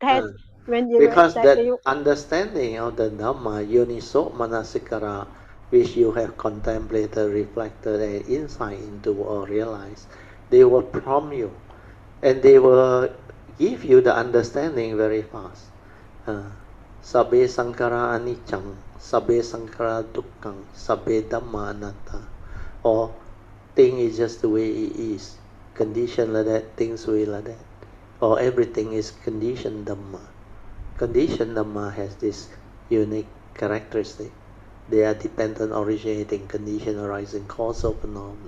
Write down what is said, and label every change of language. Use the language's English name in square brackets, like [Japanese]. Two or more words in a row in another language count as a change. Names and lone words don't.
[English] test when you Because that that you understanding of the Dhamma, [Pali] Yoniso Manasikara, [English] which you have contemplated, reflected, and insight into or realized, they will prompt you, and they will give you the understanding very fast. [Pali] Sabbe Sankara Anicham, Sabbe Sankara Dukkham, Sabbe Dhamma Anatta. [English] Or thing is just the way it is. Condition like that, things will like that. Or everything is conditioned Dhamma. Conditioned Dhamma has this unique characteristic. They are dependent, originating, condition, arising, causal phenomena.